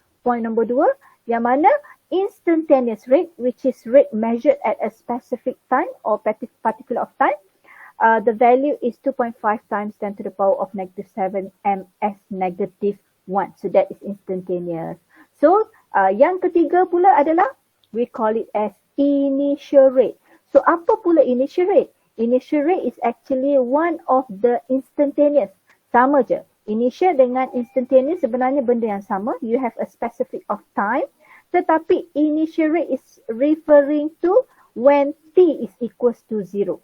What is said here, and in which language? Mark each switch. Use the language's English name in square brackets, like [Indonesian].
[English] Point number 2 [Malay] yang mana [English] instantaneous rate, which is rate measured at a specific time or particular of time, the value is 2.5 times 10 to the power of negative 7 ms negative 1. So that is instantaneous. So [Malay] yang ketiga pula adalah [English] we call it as initial rate. [Malay] So apa pula initial rate? [English] Initial rate is actually one of the instantaneous. [Malay] Sama je. Initial dengan instantaneous sebenarnya benda yang sama. [English] You have a specific of time. [Malay] Tetapi [English] initial rate is referring to when t is equals to 0.